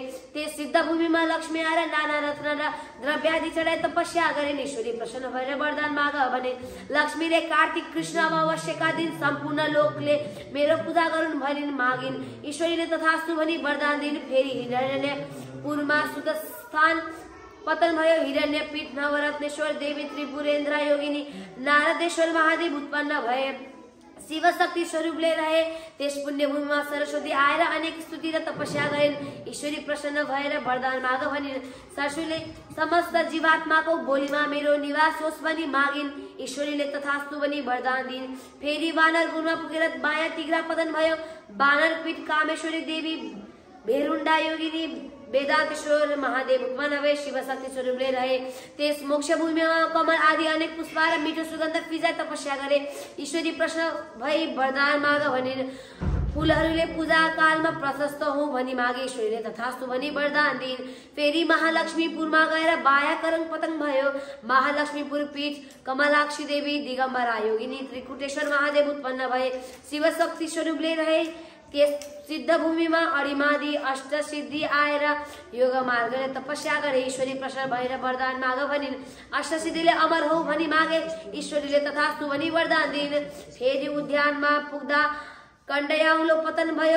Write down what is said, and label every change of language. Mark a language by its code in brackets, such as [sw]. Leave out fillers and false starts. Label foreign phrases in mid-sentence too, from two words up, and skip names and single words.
[ne] त्यस सिद्ध भूमिमा लक्ष्मी आएर नाना रत्न र द्रव्यादि चढाई तपस्या गरिन्। ईश्वरी प्रसन्न भएर वरदान माग भने लक्ष्मीले कार्तिक कृष्ण अमावस्याका दिन सम्पूर्ण लोकले मेरो पूजा गरून् भनिन् मागिन्। ईश्वरीले तथास्तु भनी वरदान दिइन्। फेरि हिरण्यपुरमा सुतस्थान पतन भयो। हिरण्यपीठ नवरत्नेश्वर देवी त्रिपुरेन्द्र योगिनी नारदेश्वर महादेव उत्पन्न भए शिव शक्ति स्वरूपले रहे। त्यस पुण्य भूमिमा सरस्वती आएर अनेक स्तुति र तपस्या गरिन्। ईश्वरी प्रसन्न भएर वरदान माग भनिन्। सरस्वतीले समस्त जीवात्माको बोलीमा मेरो निवास होस् भनी मागिन्। ईश्वरीले तथास्तु भनी वरदान दिइन्। फेरि बानर गुणमा पुगेर बायाँ तिग्रा पतन भयो। बानर पीठ कामेश्वरी देवी भेरुण्डा योगिनी वेदांतेश्वर महादेव उत्पन्न भए शिव शक्ति स्वरूपले रहे। त्यस मोक्ष भूमिमा कमल आदि अनेक पुष्प र मिठो सुगन्ध फिजाई तपस्या गरे। ईश्वरी प्रश्न भई वरदान माग भनिन्। फूलहरूले पूजा कालमा प्रशस्त हो भनी मागे। ईश्वरीले तथास्तु भनी वरदान दिइन्। फेरि महालक्ष्मीपुरमा गएर बाया करङ पतङ भयो। महालक्ष्मीपुर पीठ कमलाक्षी देवी दिगम्बरा योगिनी त्रिकुटेश्वर महादेव उत्पन्न भए। शिव शक्ति स्वरूपले रहे। त्यस सिद्ध भूमिमा अरिमादि अष्ट सिद्धि आएर योग मार्गले तपस्या गरे। ईश्वरी प्रसन्न भएर वरदान माग भनिन्। अष्ट सिद्धिले अमर हो भनी मागे। ईश्वरीले तथास्तु भनी वरदान दिइन्। फेरि उद्यानमा पुग्दा कण्डयाउलो पतन भयो।